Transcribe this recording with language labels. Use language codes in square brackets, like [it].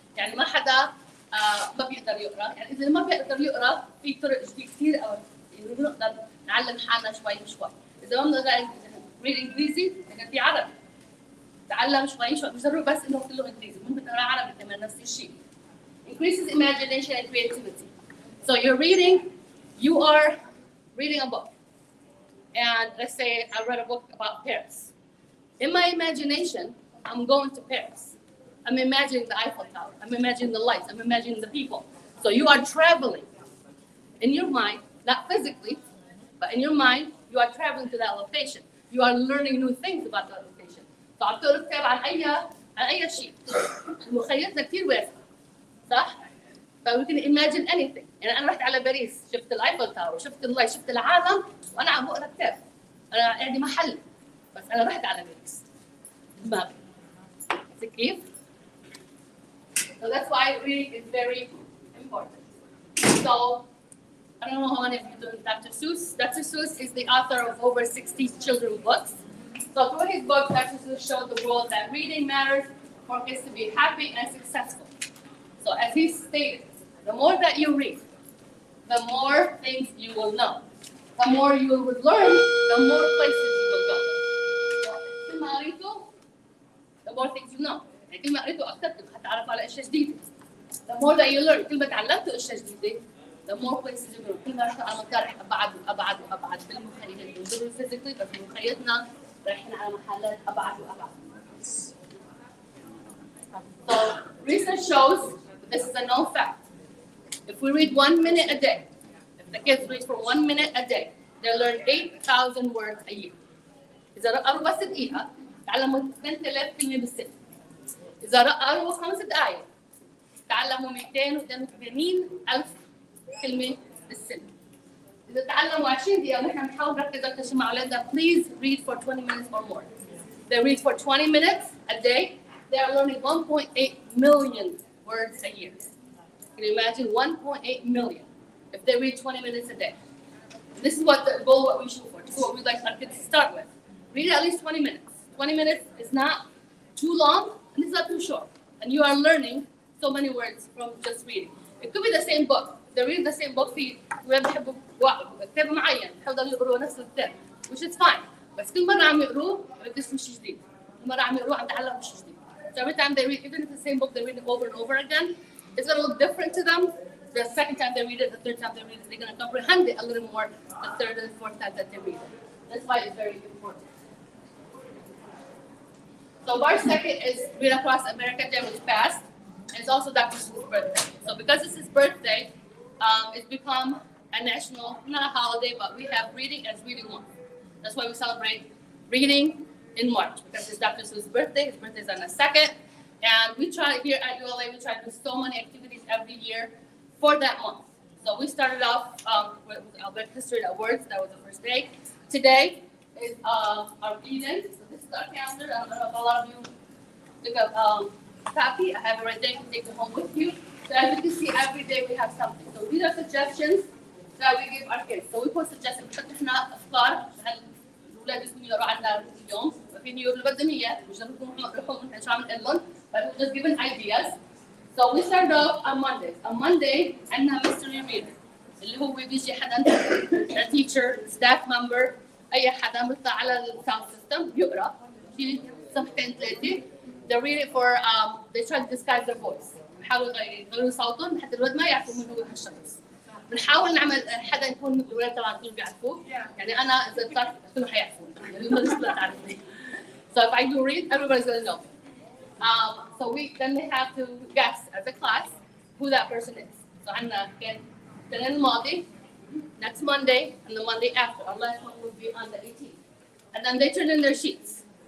[ar] يعني ما حدا ما بيقدر يقرا، يعني إذا ما بيقدر يقرا في طرق كثير يعني بنقدر نعلم حالنا شوي بشوي. إذا ما بنقدر read إنجليزي، يعني في عربي. تعلم شوي مش ضروري بس إنه كله إنجليزي، ممكن تقرا عربي كمان نفس الشيء. [en] Increases imagination and creativity. So you're reading, you are reading a book. And let's say I read a book about Paris. In my imagination, I'm going to Paris. I'm imagining the Eiffel Tower. I'm imagining the lights. I'm imagining the people. So you are traveling in your mind, not physically, but in your mind, you are traveling to that location. You are learning new things about that location. [ar] So عم تقرا كتاب عن أي شيء. مخيلتنا كثير واسعة. صح؟ ف [en] we can imagine anything. [ar] يعني أنا رحت على باريس، شفت الأيفل تاور، شفت اللايت، شفت العالم، وأنا عم بقرا كتاب. أنا قاعدة محل، بس أنا رحت على باريس. دماغي. [en] كيف؟ So that's why reading is very important. So I don't know how many of you know Dr. Seuss. Dr. Seuss is the author of over 60 children's books. So through his book, Dr. Seuss showed the world that reading matters for kids to be happy and successful. So as he stated, the more that you read, the more things you will know. The more you will learn, the more places you will go. [ar] كل ما قريته, [en] the more things you know. [ar] يعني كل ما قريته أكثر هتعرف على أشياء جديدة. [en] The more that you learn, [ar] كل ما تعلمتوا أشياء جديدة, [en] the more places you go. [ar] كل ما رحت على مكان رح أبعد وأبعد وأبعد بالمخيلة. بنقول physically بس بمخيلتنا رايحين على محلات أبعد وأبعد. [en] So research shows this is a known fact. If we read 1 minute a day, if the kids read for 1 minute a day, they'll learn 8,000 words a year. [ar] إذا قروا بس دقيقة تعلموا 2000 كلمة بالسنة. إذا قروا 5 دقائق تعلموا 282,000 كلمة بالسنة. إذا تعلموا 20 دقيقة ونحن بنحاول نركز أكثر شيء مع أولادنا, [en] please read for 20 minutes or more. They read for 20 minutes a day. They are learning 1.8 million words a year. Can you imagine 1.8 million if they read 20 minutes a day? This is what the goal, what we shoot for. This is what we'd like our kids to start with. Read at least 20 minutes. 20 minutes is not too long and it's not too short. And you are learning so many words from just reading. It could be the same book. They read the same book [ar] في ولاد بيحبوا كتاب معين بيحبوا يقروا نفس الكتاب, [en] which is fine. [ar] بس كل مرة عم يقروه بيكتشفوا شيء جديد. كل مرة عم يقروه عم يتعلموا شيء جديد. [en] So every time they read, even if it's the same book, they read it over and over again, it's going to look different to them. The second time they read it, the third time they read it, they're going to comprehend it a little more the third and fourth time that they read it. That's why it's very important. So March 2nd is Read Across America Day, which passed. And it's also Dr. Seuss' birthday. So because it's his birthday, it's become a national, not a holiday, but we have reading as reading month. That's why we celebrate reading in March, because it's Dr. Seuss' birthday. His birthday is on the 2nd. And we try here at ULA, we try to do so many activities every year for that month. So we started off with Albert History Awards. That was the first day. Today is our reading. So this is our calendar. I don't know if a lot of you look up copy. I have it right there. You can take it home with you. So as you can see, every day we have something. So these are suggestions that we give our kids. So we put suggestions. [ar] فتحنا أفكار الأولاد يكونوا يقروا عنا اليوم. فين يقولوا اللي بدهم إياه. مش بدهم يروحوا نحن شو عم نقول لهم. [en] But we're just giving ideas. So we start off on Mondays. On Monday, عندنا mystery reader. [ar] اللي هو بيجي حدا [en] a teacher, staff member, [ar] أي حدا بيطلع على sound system بيقرأ. في صفحتين ثلاثة. [en] They read it for they try to disguise their voice. [ar] بيحاولوا يغيروا صوتهم حتى الولد ما يعرفوا من هو هالشخص. بنحاول نعمل حدا يكون الولاد طبعا كلهم بيعرفوه. يعني أنا إذا طلعت كلهم حيعرفوني. يعني الولد لا تعرفني. [en] So if I do read, everybody's gonna know. So then they have to guess as a class who that person is. So [ar] عندنا كان الماضي, [en] next Monday, and the Monday after. Our last one will be on the 18th. And then they turn in their sheets.